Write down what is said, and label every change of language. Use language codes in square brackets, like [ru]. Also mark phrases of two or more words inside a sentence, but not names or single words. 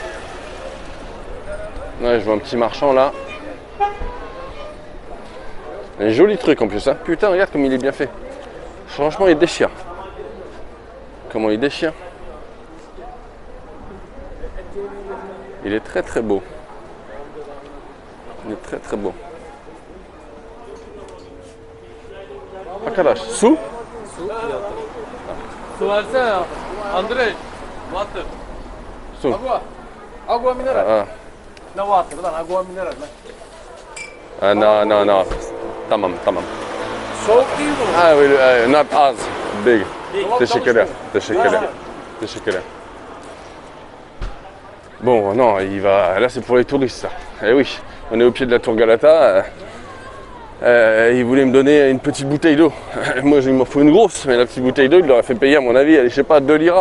[fr] Ouais, je vois un petit marchand là. Un joli truc en plus, hein. Putain, regarde comme il est bien fait. Franchement, il déchire. Comment il déchire. Il est très très beau. Il est très très beau. [tr] Arkadaş, su? Su versene Andrei. Water. Su. [es] Agua mineral. Ah, [tr] Ne water lan? [es] Agua mineral [tr] lan. no. Tamam. Soğuk değil mi? [fr] Ah oui, [en] not az. Big. [tr] Teşekkürler. [fr] Bon, non, il va. Là, c'est pour les touristes, ça. Eh oui, on est au pied de la tour Galata. Il voulait me donner une petite bouteille d'eau. Moi, il m'en faut une grosse, mais la petite bouteille d'eau, il l'aurait fait payer, à mon avis, je sais pas, 2 liras.